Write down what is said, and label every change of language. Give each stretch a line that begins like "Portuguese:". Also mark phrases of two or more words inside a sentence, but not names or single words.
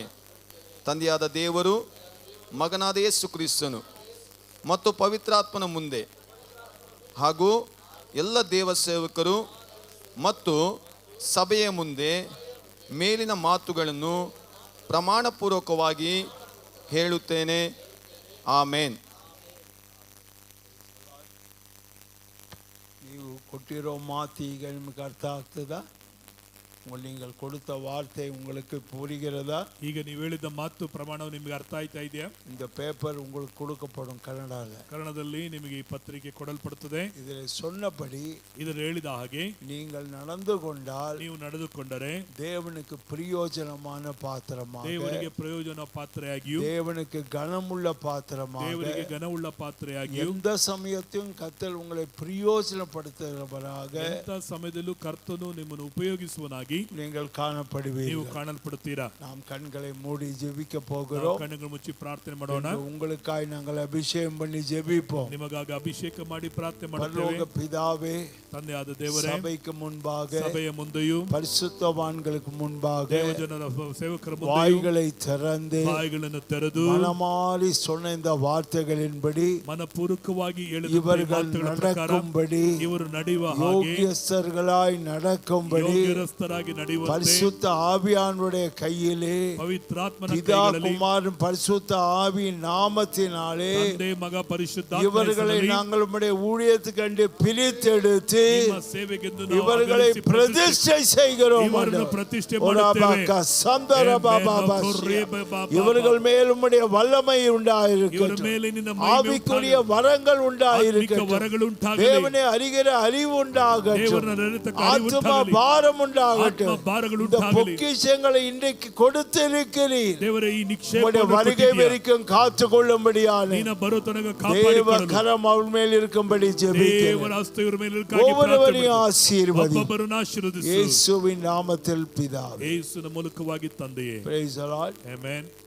Kannada: ತಂದೆಯಾದ ದೇವರು, ಮಗನಾದ ಯೇಸು ಕ್ರಿಸ್ತನು ಮತ್ತು ಪವಿತ್ರಾತ್ಮನ ಮುಂದೆ ಹಾಗೂ ಎಲ್ಲ ದೇವ ಸೇವಕರು ಮತ್ತು ಸಭೆಯ ಮುಂದೆ ಮೇಲಿನ ಮಾತುಗಳನ್ನು ಪ್ರಮಾಣಪೂರ್ವಕವಾಗಿ ಹೇಳುತ್ತೇನೆ. ಆಮೇನ್. ನೀವು ಕೊಟ್ಟಿರೋ ಮಾತು ಈಗ ನಿಮಗೆ ಅರ್ಥ ಆಗ್ತದಾ?
Tamil: நீங்கள் கொடுத்த வார்த்தை உங்களுக்கு புரிகிறதா?
Kannada: ಈಗ ನೀವು ಹೇಳಿದ ಮಾತು ಪ್ರಮಾಣವು ನಿಮಗೆ ಅರ್ಥ ಆಯ್ತಾ ಇದೆಯಾ?
Tamil: இந்த பேப்பர் உங்களுக்கு கொடுக்கப்படும்
Kannada: ಕನ್ನಡದಲ್ಲಿ ನಿಮಗೆ ಈ ಪತ್ರಿಕೆ ಕೊಡಲ್ಪಡುತ್ತದೆ.
Tamil: இதில் சொன்னபடி
Kannada: ಇದರಲ್ಲಿ ಹೇಳಿದ ಹಾಗೆ
Tamil: நீங்கள் நடந்து கொண்டால்,
Kannada: ನೀವು ನಡೆದುಕೊಂಡರೆ
Tamil: தேவனுக்கு பிரயோஜனமான பாத்திரமாக,
Kannada: ದೇವರಿಗೆ ಪ್ರಯೋಜನ ಪಾತ್ರೆಯಾಗಿಯೂ,
Tamil: தேவனுக்கு கனமுள்ள பாத்திரமாக,
Kannada: ದೇವರಿಗೆ ಘನವುಳ್ಳ ಪಾತ್ರೆಯಾಗಿಯೂ,
Tamil: எந்த சமயத்தையும் கர்த்தர் உங்களை பிரயோஜனப்படுத்துகிறவராக
Kannada: ಎಂಥ ಸಮಯದಲ್ಲೂ ಕರ್ತನು ನಿಮ್ಮನ್ನು ಉಪಯೋಗಿಸುವನಾಗಿ
Tamil: நீங்கள் காணப்படுவீர்கள்.
Kannada: ನೀವು ಕಾಣಲ್ಪಡುತ್ತೀರಾ.
Tamil: நாம் கண்களை மூடி ஜெபிக்க போகிறோம்.
Kannada: ಕಣ್ಣುಗಳನ್ನು ಮುಚ್ಚಿ ಪ್ರಾರ್ಥನೆ ಮಾಡೋಣ.
Tamil: உங்களுக்காய் நாங்கள் அபிஷேகம் பண்ணி ஜெபிப்போம்.
Kannada: ನಿಮಗಾಗಿ ಅಭಿಷೇಕ ಮಾಡಿ ಪ್ರಾರ್ಥನೆ ಮಾಡುತ್ತೇವೆ.
Tamil: பரலோக பிதாவே,
Kannada: ತಂದೆಯಾದ ದೇವರೇ,
Tamil: சபைக்கு முன்பாக,
Kannada: ಸಭೆಯ ಮುಂದೆಯೂ,
Tamil: பரிசுத்தவான்களுக்கு முன்பாக
Kannada: ದೇವಜನರ ಸೇವಕರ ಮುಂದೆಯೂ
Tamil: வாய்களை திறந்து,
Kannada: ಬಾಯಿಗಳನ್ನು ತೆರೆದು,
Tamil: மனமாறி சொன்ன இந்த வார்த்தைகளின்படி
Kannada: ಮನಪೂರ್ವಕವಾಗಿ ಹೇಳಿದ
Tamil: இவர்கள்
Kannada: ಮಾತುಗಳ ಪ್ರಕಾರ
Tamil: நடக்கும்படி,
Kannada: ಇವರು ನಡೆಯುವ ಹಾಗೆ,
Tamil: யோகியஸ்தர்களாய் நடக்கும்படி,
Kannada: ಯೋಗ್ಯರಸ್ಥರಾಗಿ ನಡೆಯುವಂತೆ
Tamil: பரிசுத்த ஆவியானுடைய கையிலே,
Kannada: ಪವಿತ್ರಾತ್ಮನ
Tamil: பிதா
Kannada: ಕೈಗಳಲ್ಲಿ,
Tamil: குமாரன் பரிசுத்த ஆவியின் நாமத்தினாலே
Kannada: ತಂದೆ ಮಗ ಪರಿಶುದ್ಧಾತ್ಮನ
Tamil: இவர்களை
Kannada: ಹೆಸರಿನಲ್ಲಿ
Tamil: நாங்கள் உம்முடைய ஊழியத்துக்கண்டு பிரித்தெடுத்து
Kannada: ನಿಮ್ಮ ಸೇವೆಗೆಂದು ನಾವು
Tamil: இவர்களை
Kannada: ಆಧರಿಸಿ
Tamil: பிரதிஷ்டை செய்கிறோம்.
Kannada: ಇವರನ್ನು ಪ್ರತಿಷ್ಠೆ ஒராபாக்கா ಮಾಡುತ್ತೇವೆ.
Tamil: சந்தரபாபாபாசியா. இவர்கள் மேல் உம்முடைய வல்லமை
Kannada: ಇವರ
Tamil: உண்டாயிருக்கட்டும்.
Kannada: ಮೇಲೆ ನಿನ್ನ ಮಹಿಮೆ
Tamil: ஆவிக்குரிய
Kannada: ಉಂಟಾಗಲಿ.
Tamil: வரங்கள்
Kannada: ಆತ್ಮಿಕ
Tamil: உண்டாயிருக்கட்டும்.
Kannada: ವರಗಳುಂಟಾಗಲಿ.
Tamil: தேவனை அறிகிற அறிவு உண்டாகட்டும்.
Kannada: ದೇವರನ್ನ ಅರಿತಕ್ಕ ಅರಿವು
Tamil: ஆத்மா
Kannada: ಉಂಟಾಗಲಿ.
Tamil: பாரம் உண்டாகட்டும்.
Kannada: ಆತ್ಮ ಭಾರಗಳು
Tamil: இந்த
Kannada: ಉಂಟಾಗಲಿ.
Tamil: பொக்கிஷங்களை இன்றைக்கு கொடுத்திருக்கிறீர்.
Kannada: ದೇವರೇ, ಈ
Tamil: உம்முடைய
Kannada: ನಿಕ್ಷೇಪವನ್ನು
Tamil: வருகை
Kannada: ಕೊಟ್ಟಿದ್ದೀಯ.
Tamil: வரைக்கும் காத்து கொள்ளும்படியான
Kannada: ನಿನ್ನ ಬರೋ ತನಕ
Tamil: தேவ
Kannada: ಕಾಪಾಡಿಕೊಳ್ಳಲು
Tamil: கரம் அவள் மேல் இருக்கும்படி
Kannada: ದೇವರ
Tamil: ஜெபிக்கிறேன்.
Kannada: ಹಸ್ತ ಇವರ ಮೇಲೆ ಇರಕ್ಕಾಗಿ ಪ್ರಾರ್ಥನೆ
Tamil: ஒவ்வொருவரையும்
Kannada: ಮಾಡಿ.
Tamil: ஆசீர்வதி.
Kannada: ಒಬ್ಬೊಬ್ಬರನ್ನು ಆಶೀರ್ವದಿಸು.
Tamil: இயேசுவின் நாமத்தில் பிதாவே.
Kannada: ಯೇಸುವಿನ ಮೂಲಕವಾಗಿ ತಂದೆಯೇ.
English: Praise the Lord.
Kannada: ಆಮೆನ್.